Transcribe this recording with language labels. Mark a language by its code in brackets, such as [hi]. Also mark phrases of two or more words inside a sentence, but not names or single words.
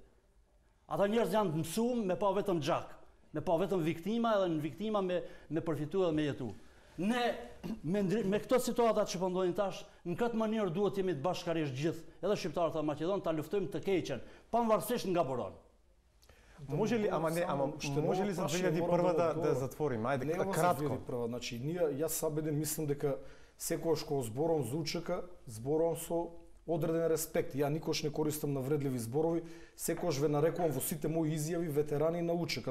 [sq] Ata njerëz janë të mësuar me pa vetëm xhak, me pa vetëm viktima, edhe në viktima me përfituar dhe me jetu. Ne me këto situata që po ndodhin tash, në këtë mënyrë duhet jemi të bashkarisht gjithë, edhe shqiptarët e Maqedonisë, ta luftojmë të keqen, pavarësisht nga buron. [mk] Може ли, може ли за 2001 да затворим? Ајде, кратко. Значи, јас сабеден мислам дека секогаш кога зборувам за УÇК, зборувам со одреден респект. Ја никош не користам навредливи зборови, секогаш ве нарекувам во сите мои изјави ветерани на УÇК.